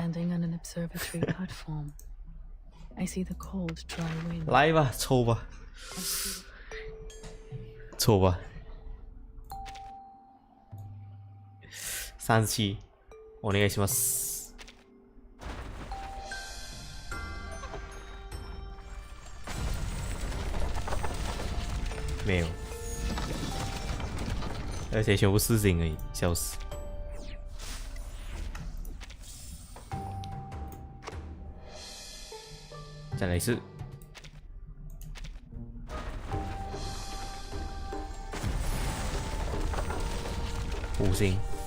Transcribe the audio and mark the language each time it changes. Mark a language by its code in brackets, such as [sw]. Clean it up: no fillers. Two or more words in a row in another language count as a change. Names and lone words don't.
[en] Standing on an observatory platform, I see the cold, dry wind. [zh] 来吧，抽吧，抽吧。37， [ja] お願いします。 [zh] 没有，而且全部4星而已，笑死。再来一次。5星。